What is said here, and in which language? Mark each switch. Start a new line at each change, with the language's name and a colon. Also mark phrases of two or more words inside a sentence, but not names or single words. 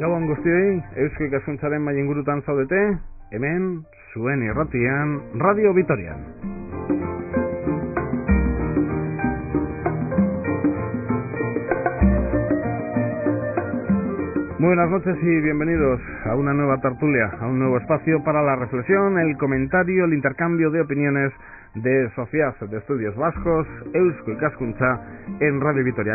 Basque: guztioi, Eusko Ikaskuntzaren maileingurutan zaudete, hemen, zuen irratian, Radio Vitorian.
Spanish: Muy buenas noches y bienvenidos a una nueva tertulia, a un nuevo espacio para la reflexión, el comentario, el intercambio de opiniones de Sociedad de Estudios Vascos, Eusko Ikaskuntza, en Radio Vitoria.